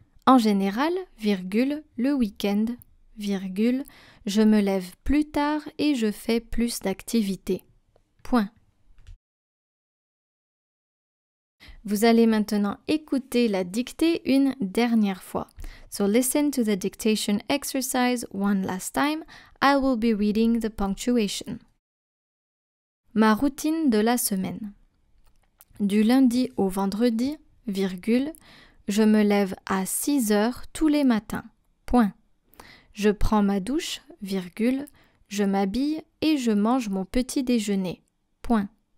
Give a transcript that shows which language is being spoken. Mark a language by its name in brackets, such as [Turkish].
[French] En général, virgule, le week-end, virgule, je me lève plus tard et je fais plus d'activités. Point. Vous allez maintenant écouter la dictée une dernière fois. [English] So listen to the dictation exercise one last time. I will be reading the punctuation. [French] Ma routine de la semaine. Du lundi au vendredi, virgule, je me lève à 6 heures tous les matins. Point. Je prends ma douche, virgule, je m'habille et je mange mon petit déjeuner. Point.